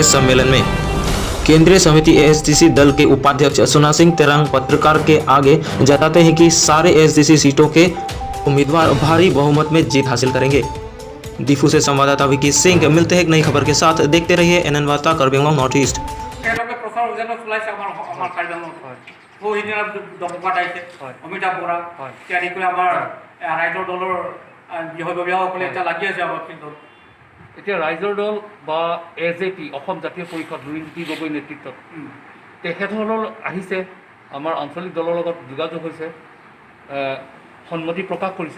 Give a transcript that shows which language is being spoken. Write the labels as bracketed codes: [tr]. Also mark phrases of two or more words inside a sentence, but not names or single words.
[hi] सम्मेलन में केंद्रीय समिति ASDC दल के उपाध्यक्ष सोना सिंह तेरांग पत्रकार के आगे जताते हैं कि सारे ASDC सीटों के उम्मीदवार भारी बहुमत में जीत हासिल करेंगे। दिफू से संवाददाता विकी सिंह मिलते हैं एक नई खबर के साथ। देखते रहिए एनएन वार्ता कार्बी आंगलों नॉर्थ ईस्ट। [as] অমিতাভ বৰা ইত্যাদি কৰি আমাৰ ৰাইজৰ দলৰ বিষয়ববীয়াসকলে এতিয়া লাগি আছে আমাৰ ফিল্ডত। এতিয়া ৰাইজৰ দল বা AJP অসম জাতীয় পৰিষদ ৰুণজ্যোতি গগৈ নেতৃত্বত তেখেতসকল আহিছে, আমাৰ আঞ্চলিক দলৰ লগত যোগাযোগ হৈছে, সন্মতি প্ৰকাশ কৰিছে।